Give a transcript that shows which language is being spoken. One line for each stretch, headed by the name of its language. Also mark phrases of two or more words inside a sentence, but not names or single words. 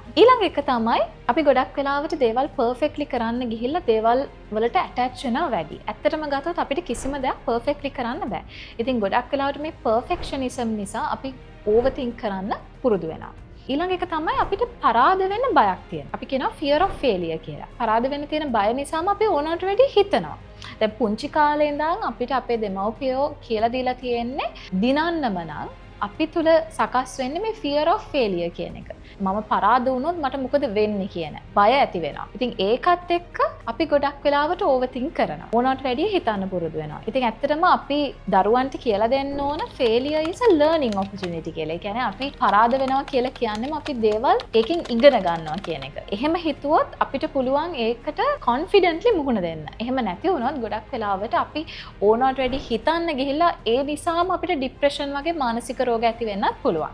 Sinhala: ඊළඟ එක තමයි අපි ගොඩක් වෙලාවට දේවල් පර්ෆෙක්ට්ලි කරන්න ගිහිල්ලා දේවල් වලට ඇටච් වෙනවා වැඩි. ඇත්තටම ගත්තොත් අපිට කිසිම දෙයක් පර්ෆෙක්ට්ලි කරන්න බෑ. ඉතින් ගොඩක් වෙලාවට මේ පර්ෆෙක්ෂනිසම් නිසා අපි
English: over think
Sinhala: කරන්න පුරුදු වෙනවා. ඊළඟ එක තමයි අපිට පරාද වෙන්න බයක් තියෙනවා. අපි කියනවා
English: fear of failure
Sinhala: කියලා. පරාද වෙන්න තියෙන බය නිසාම අපි ඕනකට වැඩි හිතනවා. දැන් පුංචි කාලේ ඉඳන් අපිට අපේ දෙමව්පියෝ කියලා දීලා තියෙන්නේ දිනන්නම නම් අපි තුල සකස් වෙන්නේ මේ
English: fear of failure
Sinhala: කියන එක. මම පරාද වුණොත් මට මොකද වෙන්නේ කියන බය ඇති වෙනවා. ඉතින් ඒකත් එක්ක අපි ගොඩක් වෙලාවට
English: over think
Sinhala: කරනවා. ඕනකට වැඩිය හිතන්න පුරුදු වෙනවා. ඉතින් ඇත්තටම අපි දරුවන්ට කියලා දෙන්න ඕන
English: failure is a learning opportunity
Sinhala: කියලා. ඒ කියන්නේ අපි පරාද වෙනවා කියලා කියන්නේම අපි දේවල් ඒකෙන් ඉගෙන ගන්නවා කියන එක. එහෙම හිතුවොත් අපිට පුළුවන් ඒකට confidently මුහුණ දෙන්න. එහෙම නැති වුණොත් ගොඩක් වෙලාවට අපි ඕනකට වැඩිය හිතන්න ගිහිල්ලා ඒ නිසාම අපිට depression වගේ මානසික රෝග ඇති වෙන්නත් පුළුවන්.